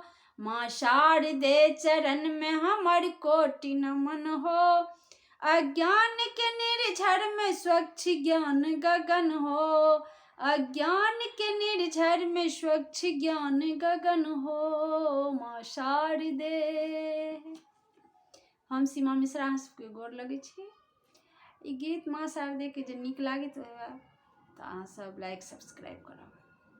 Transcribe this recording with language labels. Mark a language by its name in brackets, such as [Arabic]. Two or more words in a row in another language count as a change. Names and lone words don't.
[Maithili] माँ शारदे चरण में हमर कोटि नमन हो। अज्ञान के निर्झर में स्वच्छ ज्ञान गगन हो। अज्ञान के निर्झर में स्वच्छ ज्ञान गगन हो। माँ शारदे हम सीमा मिश्रा अहाँ सबके गोर लगै छी। ई गीत माँ शारदे के जे नीक लागैत तऽ अहाँ सब [English] like subscribe [Maithili] करब।